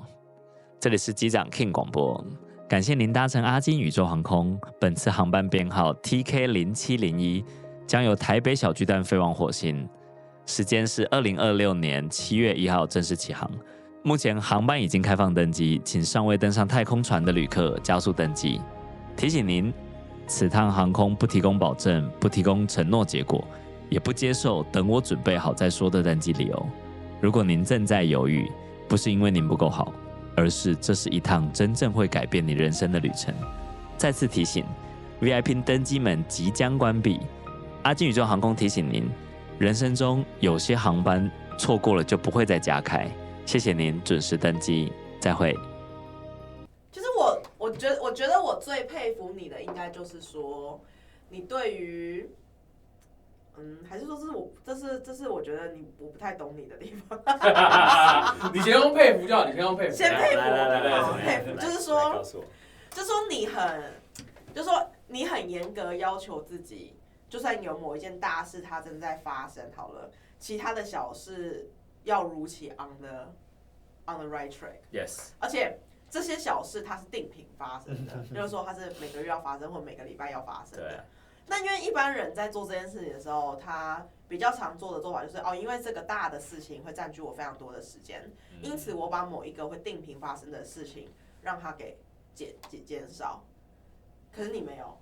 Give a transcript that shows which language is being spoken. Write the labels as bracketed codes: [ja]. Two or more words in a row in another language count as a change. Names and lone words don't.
[zh] 這裡是機長 King 廣播，感謝您搭乘阿金宇宙航空，本次航班編號 TK0701，將由台北小巨蛋飛往火星，時間是2026年7月1號正式起航。目前航班已經開放登機，請尚未登上太空船的旅客加速登機。提醒您，此趟航空不提供保證，不提供承諾結果，也不接受等我準備好再說的登機理由。如果您正在猶豫，不是因為您不夠好，而是這是一趟真正會改變你人生的旅程。再次提醒 ，VIP 登機門即將關閉。阿金宇宙航空提醒您，人生中有些航班錯過了就不會再加開。謝謝您準時登機，再會。就是我覺得我最佩服你的，應該就是說，你對於，還是說这是我觉得我不太懂你的地方。你先用佩服就好，你先用佩服。先佩服，好，佩服，就是说你很嚴格要求自己，就算有某一件大事它正在發生好了，其他的小事要如期 [en] on the right track。 [zh] Yes。而且這些小事它是定频發生的，就是說它是每個月要發生或每個禮拜要發生的。對。那因為一般人在做這件事情的時候，他比較常做的做法就是因為這個大的事情會佔據我非常多的時間，因此我把某一個會定頻發生的事情讓它給減少。可是你沒有。